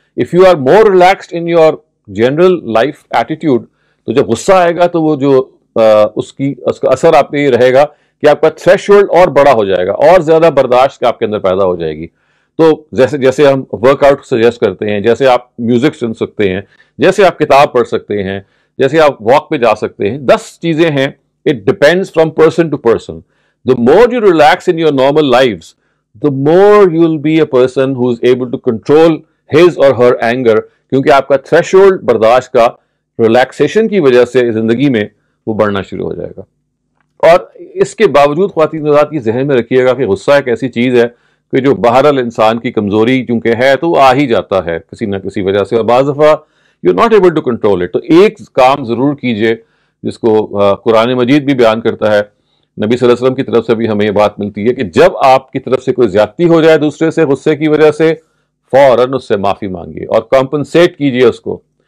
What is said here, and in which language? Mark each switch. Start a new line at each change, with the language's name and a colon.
English: if you are more relaxed in your general life attitude,
Urdu: تو جب غصہ آئے گا تو وہ جو اس کا اثر آپ پہ یہ رہے گا کہ آپ کا تھریش ہولڈ اور بڑا ہو جائے گا, اور زیادہ برداشت آپ کے اندر پیدا ہو جائے گی. تو جیسے ہم ورک آؤٹ سجیسٹ کرتے ہیں, جیسے آپ میوزک سن سکتے ہیں, جیسے آپ کتاب پڑھ سکتے ہیں, جیسے آپ واک پہ جا سکتے ہیں, 10 چیزیں ہیں.
English: It depends from person to person. The more you relax in your normal lives, the more you'll be a person who's able to control his or her anger,
Urdu: کیونکہ آپ کا threshold برداشت کا relaxation کی وجہ سے زندگی میں وہ بڑھنا شروع ہو جائے گا. اور اس کے باوجود خواتین حضرات یہ ذہن میں رکھیے گا کہ غصہ ایک ایسی چیز ہے کہ جو بہرحال انسان کی کمزوری چونکہ ہے تو آ ہی جاتا ہے کسی نہ کسی وجہ سے, اور بعض دفعہ
English: you're not able to control it.
Urdu: تو ایک کام ضرور کیجئے جس کو قرآن مجید بھی بیان کرتا ہے, نبی صلی اللہ علیہ وسلم کی طرف سے بھی ہمیں یہ بات ملتی ہے کہ جب آپ کی طرف سے کوئی زیادتی ہو جائے دوسرے سے غصے کی وجہ سے, فوراً اس سے معافی مانگیے اور کمپنسیٹ کیجئے اس کو.